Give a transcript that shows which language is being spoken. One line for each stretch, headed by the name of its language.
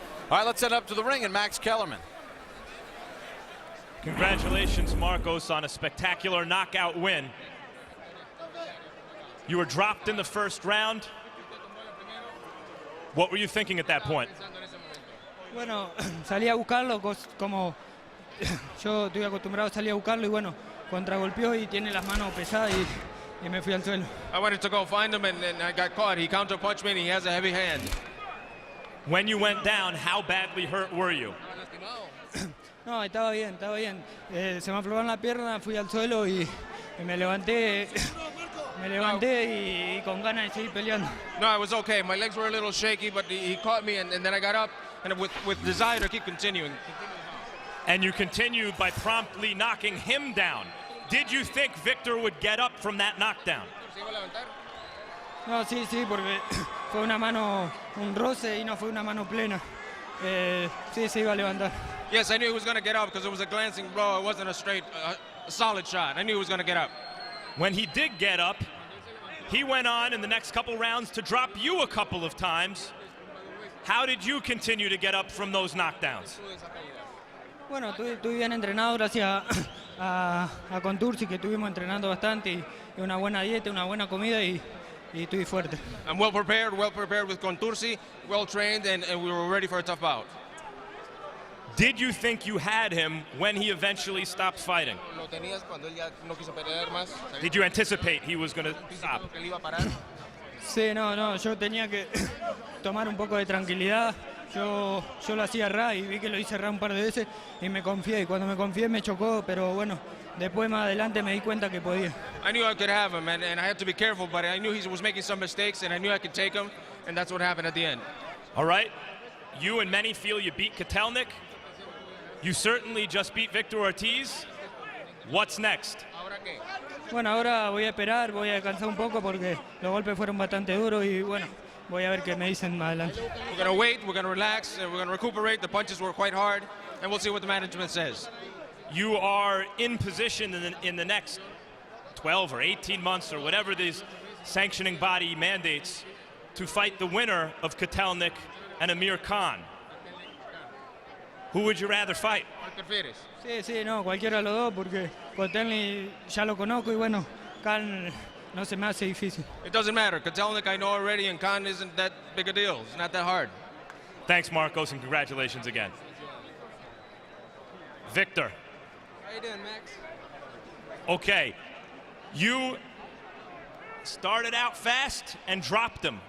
English: All right, let's head up to the ring and Max Kellerman. Congratulations, Marcos, on a spectacular knockout win. You were dropped in the first round. What were you thinking at that point?
Spanish: Bueno, salí a buscarlo como yo estoy acostumbrado a salir a buscarlo, y bueno, contragolpeó y tiene las manos pesadas y me fui al suelo.
English: I wanted to go find him and I got caught. He counterpunched me and he has a heavy hand. When you went down, how badly hurt were you?
Spanish: No, estaba bien, estaba bien. Se me aflojaron la pierna, fui al suelo y me levanté y con ganas de seguir peleando.
English: No, I was okay. My legs were a little shaky, but he caught me and then I got up and with desire to keep continuing. And you continued by promptly knocking him down. Did you think Victor would get up from that knockdown?
Spanish: No, sí, porque fue una mano, un roce y no fue una mano plena. Sí, se iba a levantar.
English: Yes, I knew he was going to get up because it was a glancing blow. It wasn't a straight, solid shot. I knew he was going to get up. When he did get up, he went on in the next couple rounds to drop you a couple of times. How did you continue to get up from those knockdowns?
Spanish: Bueno, estuve bien entrenado gracias a Contursi, que estuvimos entrenando bastante y una buena dieta, una buena comida y estoy fuerte.
English: I'm well prepared with Contursi, well trained, and we were ready for a tough bout. Did you think you had him when he eventually stopped fighting?
Spanish: ¿Lo tenías cuando él ya no quiso pelear más?
English: Did you anticipate he was going to stop?
Spanish: ¿Que él iba a parar? Sí, no, yo tenía que tomar un poco de tranquilidad. Yo lo hacía ra y vi que lo hice ra un par de veces y me confié. Y cuando me confié me chocó, pero bueno, después más adelante me di cuenta que podía.
English: I knew I could have him, and I had to be careful, but I knew he was making some mistakes, and I knew I could take him, and that's what happened at the end. All right. You and many feel you beat Kotelnik. You certainly just beat Victor Ortiz. What's next?
Spanish: ¿Ahora qué? Bueno, ahora voy a esperar, voy a descansar un poco porque los golpes fueron bastante duros y bueno, voy a ver qué me dicen más adelante.
English: We're going to wait, we're going to relax, and we're going to recuperate. The punches were quite hard, and we'll see what the management says. You are in position in the next 12 or 18 months or whatever these sanctioning body mandates to fight the winner of Kotelnik and Amir Khan. Who would you rather fight?
Spanish: ¿Cuál prefieres? Sí, no, cualquiera de los dos porque Kotelnik ya lo conozco y bueno, Khan no se me hace difícil.
English: It doesn't matter. Kotelnik I know already, and Khan isn't that big a deal. It's not that hard. Thanks, Marcos, and congratulations again. Victor. How you doing, Max? Okay, you started out fast and dropped him.